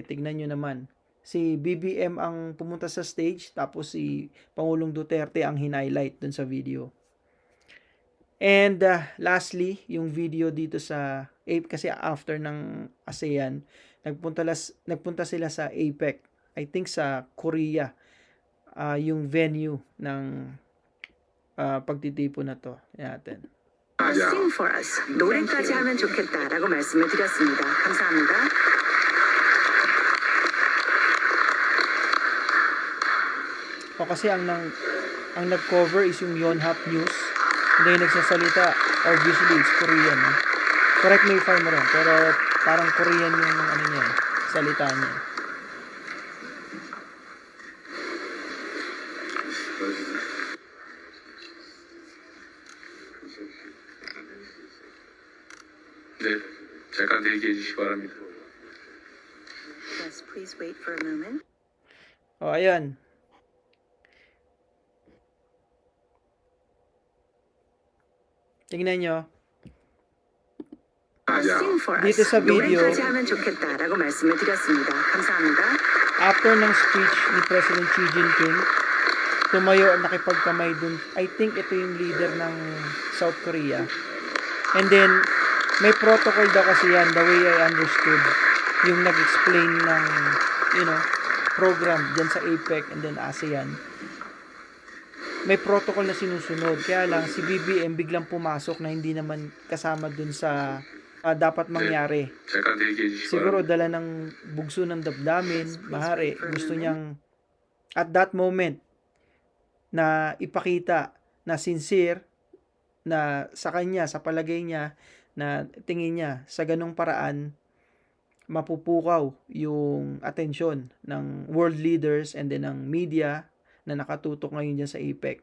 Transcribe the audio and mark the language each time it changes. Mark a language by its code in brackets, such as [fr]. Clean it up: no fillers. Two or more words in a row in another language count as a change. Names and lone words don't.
[tl] Tignan nyo naman, si BBM ang pumunta sa stage, tapos si Pangulong Duterte ang hinighlight dun sa video. [en] And lastly, [tl] yung video dito sa kasi after ng ASEAN, nagpunta sila sa APEC. [en] I think [tl] sa Korea, yung venue ng pagtitipon na to. Yan natin. [en] Sing for us. [ko] 노래까지 하면 좋겠다라고 말씀을 드렸습니다. 감사합니다. [tl] O kasi ang nag-cover is yung Yonhap News. Hindi yung nagsasalita. [en] Obviously, it's Korean. Correct me if I'm wrong. [tl] Pero parang Korean yung ano niya, salita niya. [ko] 네, 잠깐 대기해 주시기 바랍니다. [en] Yes, please wait for a moment. [tl] O, ayan. Tingnan nyo. [en] Sing for us. [tl] Dito sa video, [ko] 노래까지 하면 좋겠다라고 말씀을 드렸습니다. 감사합니다. [tl] after ng speech ni President Xi Jinping, tumayo at nakipagkamay dun. [en] I think [tl] ito yung leader ng South Korea. [en] And then, [tl] may protocol daw kasi yan, [en] the way I understood, [tl] yung nag-explain ng, program dyan sa APEC [en] and then [tl] ASEAN. May protocol na sinusunod. Kaya lang, si BBM biglang pumasok na hindi naman kasama dun sa dapat mangyari. [ko] 잠깐 대기해 주시기 [tl] Siguro [ko] 바랍니다. [tl] dala ng bugso ng damdamin, mahari, gusto niyang [en] at that moment [tl] na ipakita na sincere na sa kanya, sa palagay niya, na tingin niya sa ganong paraan mapupukaw yung atensyon ng [en] world leaders and then [tl] ng media na nakatutok ngayon dyan sa APEC.